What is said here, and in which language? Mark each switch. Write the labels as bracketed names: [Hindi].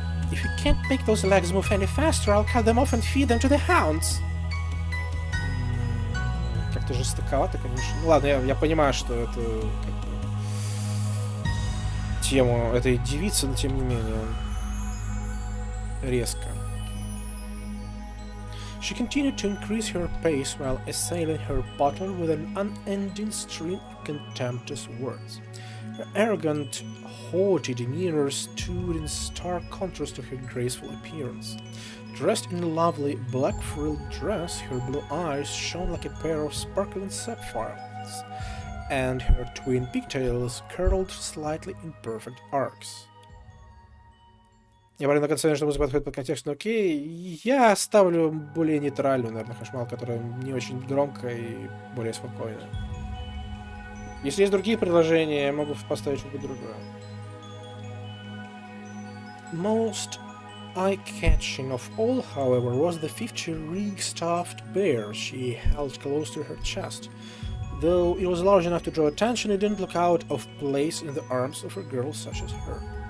[English] If you can't make those legs move any faster, I'll cut them off and feed them to the hounds. [Russian] Как-то жестоковато, конечно. Ну ладно, я понимаю, что это как бы тему этой девицы, но тем не менее резко. [English] She continued to increase her pace while assailing her bottle with an unending stream of contemptuous words. Her arrogant, haughty demeanor stood in stark contrast to her graceful appearance. Dressed in a lovely black frilled dress, her blue eyes shone like a pair of sparkling sapphires, and her twin pigtails curled slightly in perfect arcs. [Russian] Я говорю на конце, что музыка подходит под контекст, но окей. Я ставлю более нейтральную, наверное, хашмал, которая не очень громкая и более спокойная. Если есть другие предложения, я могу поставить что-то другое. [English] Most eye-catching of all, however, was the 50-rig stuffed bear she held close to her chest. Though it was large enough to draw attention, it didn't look out of place in the arms of a girl such as her.